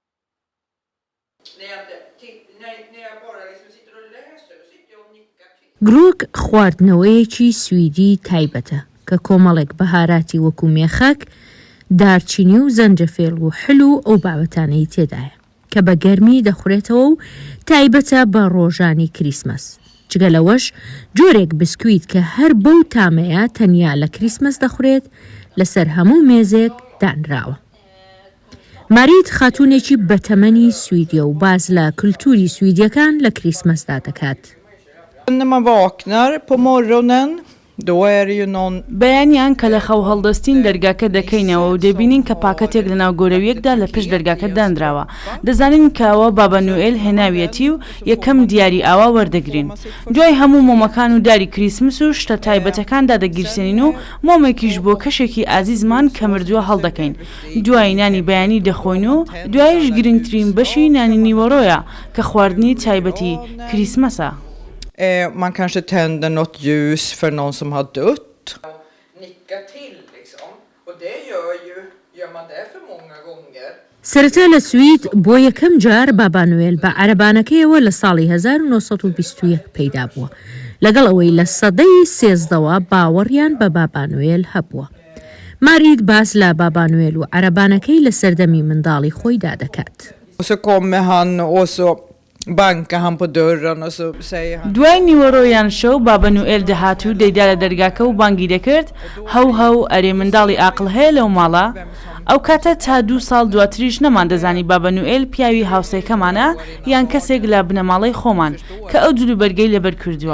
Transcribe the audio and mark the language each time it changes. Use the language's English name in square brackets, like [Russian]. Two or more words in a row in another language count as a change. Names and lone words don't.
[Central Kurdish] گرۆک خواردنەوەیەکی سویدی تایبەتە کە کۆمەڵێک بەهاراتی وەکو مێخەک دارچینی و زەنجەفێڵ و حل و ئەو بابەتانەی تێدایە کە بە گەرمی دەخورێتەوە و تایبەتە بە ڕۆژانی کریسمس. جگە لەوەش جۆرێک بسکویت کە هەر بەو تامەیە تەنیا لە کریسمس دەخورێت لەسەر هەموو مێزێک دانراوە. مارید خاتوونێکی بەتەمەنی سویدیە و باز لە کللتوری سویدیەکان لە کریسمسدا دەکات. [Swedish] När man vaknar på morgonen då är det ju någon [Central Kurdish] بەیانیان کە لە خەو هەڵدەستین دەرگاکە دەکەینەوە و دەبینین کە پاکەتێک لە ناو گۆرەویەکدا لە پشت دەرگاکە دانراوە. دەزانین کەەوە بابا نوئێل هێناویەتی و یەکەم دیاری ئاوا وەردەگرین. دوای هەموو مۆمەکان و داری کریسمس و شتە تایبەتەکاندا دەگیرسێنین و مۆمێکیش بۆ کەشێکی ئازیزمان کە مردووە هەڵدەکەین. دوای نانی بەیانی دەخۆین و دوایش گرنگترین بەشی نانی نیوەڕۆیە کە خواردنی تایبەتی کریسمسە. [Swedish] Man kanske tänder något ljus för någon som har dött. Nickar till liksom. Och det gör man det för många gånger. [Central Kurdish] سەرەتا لە سوید بۆ یەکەم جار بابا نوێل بە عەرەبانەکەیەوە لە ساڵی 1921 پەیدا بووە لەگەڵ ئەوەی لە سەدەی 13ەوە باوەڕیان بە بابا نوێل هەبووە. مارید باس لە بابا نوێل و عەرەبانەکەی لە سەردەمی منداڵی خۆیدا دەکات. [Swedish] Och så kommer han och så bankar han på dörren och så säger han [Central Kurdish] دوای نیوەڕۆیان شەو بابا نوئێل دەهات و دەیدا لە دەرگاکە و بانگی دەکرد هەو ئەرێ منداڵی ئاقڵ هەیە لەو ماڵە. ئەو کاتە تا 2 ساڵ دواتریش نەمان دەزانی بابا نوئێل پیاوی هاوسەیەکەمانە یان کەسێک لە بنەماڵەی خۆمان کە ئەو جلوبەرگەی لەبەر کردووە.